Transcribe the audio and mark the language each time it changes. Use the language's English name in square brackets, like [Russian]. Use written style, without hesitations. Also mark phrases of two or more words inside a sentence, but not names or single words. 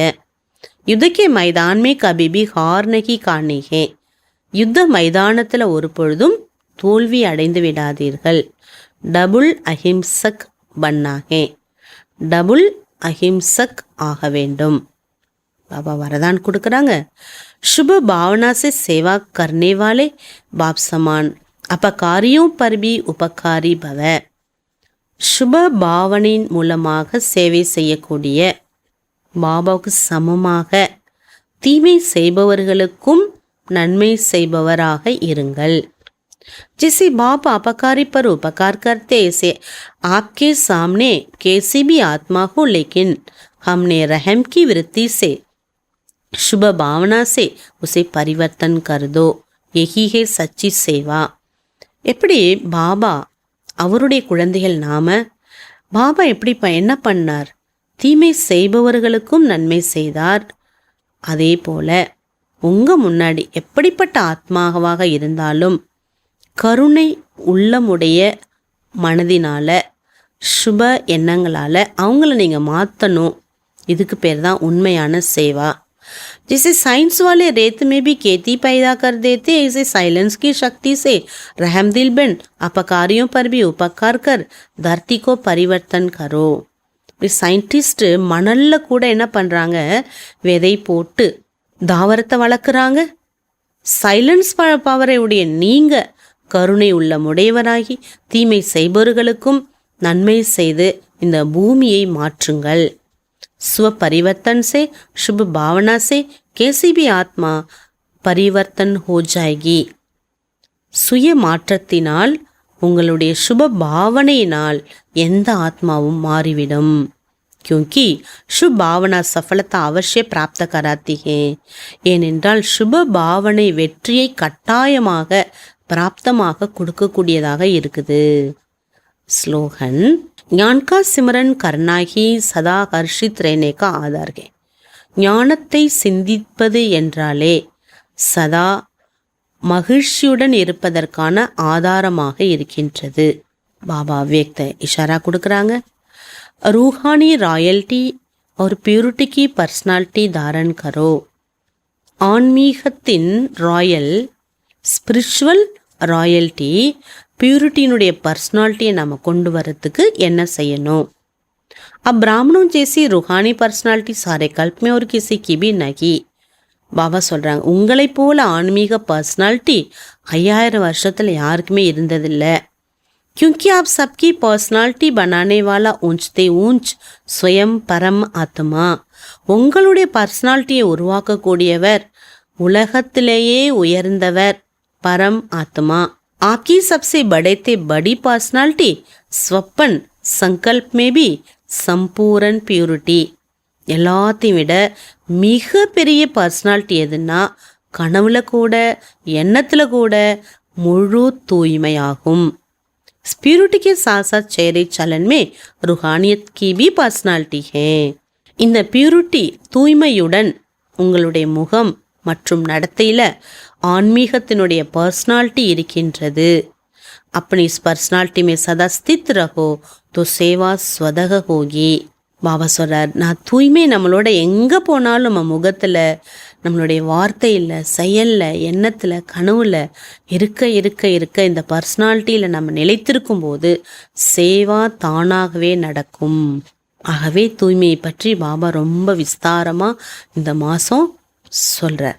[Hindi] युद्ध के मैदान में कभी भी हार नहीं खानी है. [Tamil] யுத்த மைதானத்தில் ஒரு பொழுதும் தோல்வி அடைந்து விடாதீர்கள். [Hindi] डबल अहिंसक बनना है. [Tamil] டபுள் அஹிம்சக் ஆக வேண்டும். பாபா வரதான் கொடுக்குறாங்க. [Hindi] शुभ भावना से सेवा करने वाले बाप समान अपकारियों पर भी उपकारी भव. [Tamil] சுப பாவனின் மூலமாக சேவை செய்யக்கூடிய பாபாவுக்கு சமமாக தீமை செய்பவர்களுக்கும் நன்மை செய்பவராக இருங்கள். [Hindi] जिसे बाप अपकारी पर उपकार करते ऐसे आपके सामने कैसी भी आत्मा हो, लेकिन हमने रहम की वृत्ति से शुभ भावना से उसे परिवर्तन कर दो. यही है सच्ची सेवा. [Tamil] எப்படி பாபா அவருடைய குழந்தைகள் நாம, பாபா எப்படி என்ன பண்ணார்? தீமை செய்பவர்களுக்கும் நன்மை செய்தார். அதே போல உங்க முன்னாடி எப்படிப்பட்ட ஆத்மாவாக இருந்தாலும் கருணை உள்ளமுடைய மனதினால சுப எண்ணங்களால அவங்கள நீங்க மாற்றணும். இதுக்கு பேர் தான் உண்மையான சேவா. [Hindi] जिसे साइंस वाले रेत में भी खेती पैदा कर देते, ऐसे साइलेंस की शक्ति से रहम दिल बन अपकारियों पर भी उपकार कर धरती को परिवर्तन करो. [Tamil] சயின்டிஸ்ட் மணல்ல கூட என்ன பண்றாங்க, விதை போட்டு தாவரத்தை வளர்க்குறாங்க. சைலன்ஸ் பவரை உடைய நீங்க கருணை உள்ள முடையவராகி தீமை செய்பவர்களுக்கும் நன்மை செய்து இந்த பூமியை மாற்றுங்கள். [Hindi] स्व परिवर्तन से शुभ भावना से कैसी भी आत्मा परिवर्तन हो जाएगी. [Tamil] சுய மாற்றத்தினால் உங்களுடைய சுப பாவனையினால் எந்த ஆத்மாவும் மாறிவிடும். [Hindi] क्योंकि शुभ भावना सफलता अवश्य प्राप्त कराती है. [Tamil] ஏனென்றால் சுப பாவனை வெற்றியை கட்டாயமாக பிராப்தமாக கொடுக்கக்கூடியதாக இருக்குது. [Hindi] ஸ்லோகன் ज्ञान का सिमरन करना ही सदा हर्षित रहने का आधार है. [Tamil] ஞானத்தை சிந்திப்பது என்றாலே சதா மகிழ்ச்சியுடன் இருப்பதற்கான ஆதாரமாக இருக்கின்றது. பாபா [Hindi] व्यक्त इशारा [Tamil] கொடுக்குறாங்க. [Hindi] रूहानी रॉयल्टी और प्यूरिटी की पर्सनालिटी धारण करो. [Tamil] ஆன்மீகத்தின் [English] royal spiritual royalty [Tamil] பியூரிட்டியினுடைய பர்சனாலிட்டியை நம்ம கொண்டு வரத்துக்கு என்ன செய்யணும்? [Hindi] अब ब्राह्मणों जैसी रूहानी पर्सनालिटी सारे कल्प में और किसी की भी नहीं. [Tamil] பாபா சொல்றாங்க, உங்களை போல ஆன்மீக பர்சனாலிட்டி 5000 வருஷத்துல யாருக்குமே இருந்ததில்லை. [Hindi] क्योंकि आप सबकी पर्सनालिटी बनाने वाला ऊंचते ऊंच स्वयं परम आत्मा. [Tamil] உங்களுடைய பர்சனாலிட்டியை உருவாக்கக்கூடியவர் உலகத்திலேயே உயர்ந்தவர் பரம் ஆத்மா. [Hindi] आपकी सबसे बड़े ते बड़ी पर्सनालिटी स्वप्न संकल्प में भी संपूर्ण प्यूरिटी. [Tamil] எல்லாத்தையும் விட மிக பெரிய பர்சனாலிட்டி எதுன்னா கனவுல கூட எண்ணத்துல கூட முழு தூய்மையாகும். [Hindi] स्पिरिटी के साथ साथ चेहरे चलन में रूहानियत की भी पर्सनालिटी है. [Tamil] இந்த பியூரிட்டி தூய்மையுடன் உங்களுடைய முகம் மற்றும் நடத்தையில ஆன்மீகத்தினுடைய பர்சனாலிட்டி இருக்கின்றது. [Hindi] अपनी इस पर्सनालिटी में सदा स्थित रहो तो सेवा स्वतः होगी. [Tamil] பாபா சொல்றார், நான் தூய்மை நம்மளோட எங்கே போனாலும் நம்ம முகத்தில், நம்மளுடைய வார்த்தையில், செயலில், எண்ணத்தில், கனவுல இருக்க இருக்க இருக்க இந்த பர்சனாலிட்டியில் நம்ம நிலைத்திருக்கும் போது சேவா தானாகவே நடக்கும். ஆகவே தூய்மையை பற்றி பாபா ரொம்ப விஸ்தாரமாக இந்த மாதம் சொல்கிறார்.